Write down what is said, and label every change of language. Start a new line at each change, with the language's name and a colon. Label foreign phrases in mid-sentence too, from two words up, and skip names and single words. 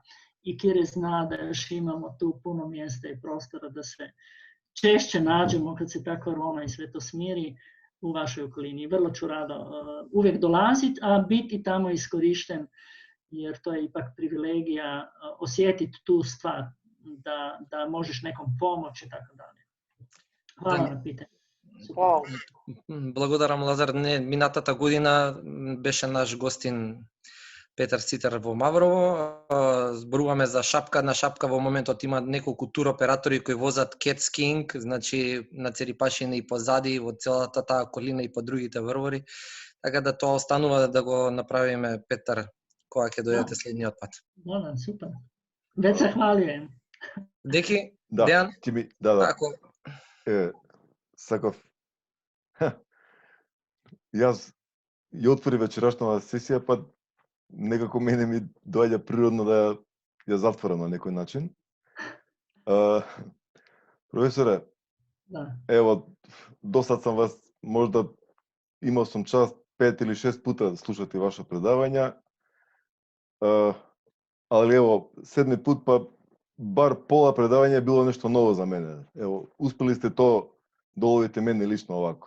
Croatian: I Kire zna da još imamo tu puno mjesta i prostora da se češće nađemo kad se ta korona i sve to smiri u vašoj okolini. Vrlo ću rado uvijek dolaziti, a biti tamo iskorišten, jer to je ipak privilegija osjetiti tu stvar, da možeš nekom pomoći i tako dalje. Hvala na pitanje. Wow.
Macedonian: Благодарам, Лазар. Минатата година беше наш гостин Петар Цитар во Маврово. Зборуваме за шапка. На шапка во моментот има неколку туроператори кои возат
English: cat skiing,
Macedonian: значи на Церипашина и позади, во целата таа колина и по другите врвори. Така да тоа останува да го направиме, Петар, кога ќе дојдете следниот пат. Да, супер. Веќе се хвалиме. Деки, да, Дејан? Да. Сакав. Јас ја отвори вечерашната сесија, па некако мене ми доаѓа природно да ја затворам на некој начин. Професоре,
Croatian: Da. evo, do sad sam vas, možda imao sam čast 5 ili 6 puta slušati vaša predavanja, ali evo, 7. put pa bar pola predavanja je bilo nešto novo za mene. Evo, uspjeli ste to da ulovite meni lično ovako.